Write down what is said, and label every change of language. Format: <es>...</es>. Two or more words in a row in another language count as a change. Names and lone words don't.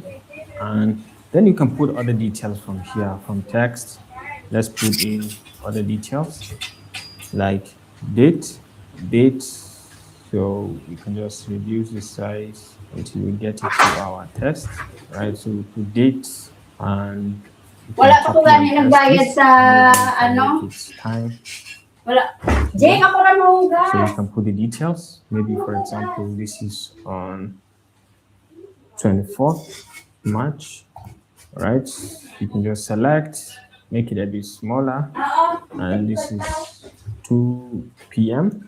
<en>And then you can put other details from here, from text. Let's put in other details like date. So we can just reduce the size until we get it to our text, right? So we put dates and</en> <hil>wala pa ko gani nagbayad sa ano?</hil> <en>It's time.</en> <hil>Wala. Jay, ako rin mo</hil> <en>So you can put the details. Maybe for example, this is on 24th March, right? You can just select, make it a bit smaller, and this is 2 p.m.</en>